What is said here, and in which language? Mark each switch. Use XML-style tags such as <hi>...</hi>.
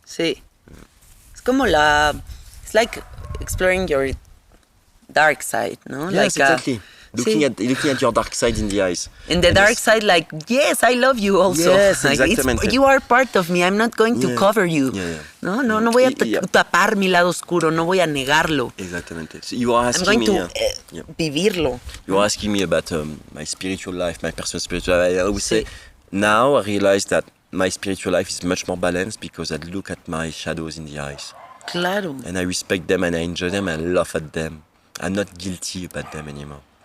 <es>Sí. Es como</es> <en>it's like exploring your dark side,</en> <es>¿no?</es> <en>Yes, like, exactly. Looking at your dark side in the eyes. In the dark side, like, yes, I love you also. Yes, like,</en> <es>exactamente.</es> <en>You are part of me. I'm not going to cover you. Yeah.</en> <es>No voy a tapar mi lado oscuro. No voy a negarlo. Exactamente.</es> <en>So you are asking I'm going to</en> <es>vivirlo.</es> <en>You are asking me about my spiritual life, my personal spiritual life. I would say now I realize that my spiritual life is much more balanced because I look at my shadows in the eyes.</en> <es>Claro.</es> <en>And I respect them and I enjoy them and I laugh at them. I'm not guilty about them anymore.</en>